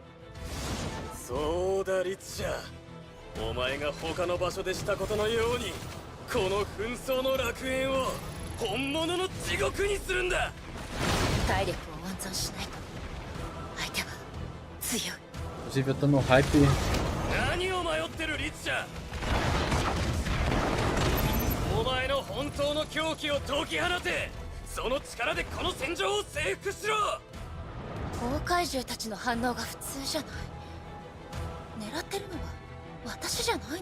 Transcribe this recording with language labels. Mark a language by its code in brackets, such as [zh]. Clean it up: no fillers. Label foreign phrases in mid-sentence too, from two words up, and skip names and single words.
[ja] そうだリツシャ、お前が他の場所でしたことのようにこの紛争の楽園を本物の地獄にするんだ。体力を温存しないと相手は強い。 [pt] Inclusive eu tô no hype. [ja] 何を迷ってるリツシャ。お前の本当の狂気を解き放て。その力でこの戦場を征服しろ。大怪獣たちの反応が普通じゃない。狙ってるのは私じゃないの？